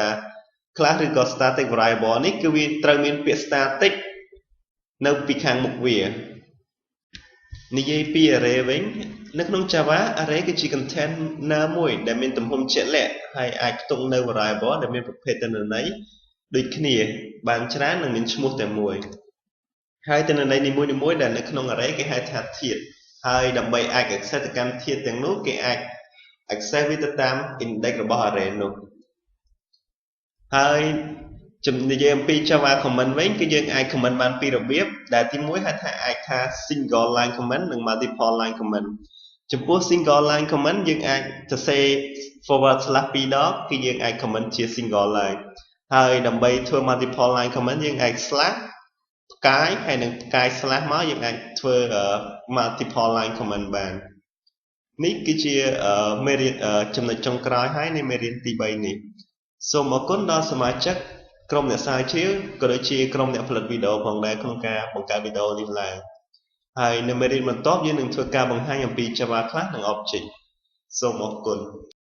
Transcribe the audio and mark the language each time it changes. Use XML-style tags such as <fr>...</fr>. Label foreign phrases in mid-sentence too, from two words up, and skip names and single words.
<km>class ឬក៏</km> <en>static variable</en> <km>នេះគឺវាត្រូវមានពាក្យ static នៅពីខាងមុខវានិយាយពី array វិញនៅក្នុង Java array គឺជា container មួយដែលមានទំហំជាក់លាក់ហើយអាចផ្ទុកនៅ variable ដែលមានប្រភេទទិន្នន័យដូចគ្នាបានច្រើននិងមានឈ្មោះតែមួយហើយទិន្នន័យនីមួយៗដែលនៅក្នុង array គេហៅថាធាតុហើយដើម្បីអាច access ទៅកាន់ធាតុទាំងនោះគេអាច access វាទៅតាម index របស់ array នោះ ហើយនិយាយអំពី</km> <en>Java comment</en> <km>វិញគឺយើងអាច comment បានពីររបៀបដែលទី 1 ហៅថាអាចថា</km> <en>single line comment</en> <km>និង</km> <en>multiple line comment</en> <km>ចំ ពោះ</km> <en>single line comment</en> <km>យើងអាចសរសេរ</km> <en>forward slash</en> <km>2 ដងគឺយើងអាច comment ជា</km> <en>single line</en> <km>ហើយដើម្បី ធ្វើ</km> <en>multiple line comment</en> <km>យើងអាច slash ផ្កាយហើយនឹងផ្កាយ slash មកយើងអាចធ្វើ</km> <en>multiple line comment</en> <km>បាននេះគឺជាមេរៀនចំណុចចុងក្រោយហើយនៃមេរៀនទី 3 នេះសូមអរគុណដល់សមាជិកក្រុមអ្នកស្រាវជ្រាវក៏ដូចជាក្រុមអ្នកផលិតវីដេអូផងដែរក្នុងការបង្កើតវីដេអូនេះឡើងហើយនៅមេរៀនបន្ទាប់យើងនឹងធ្វើការបង្ហាញអំពី</km> <en>Java Class</en> <km>និង Object សូមអរគុណ</km>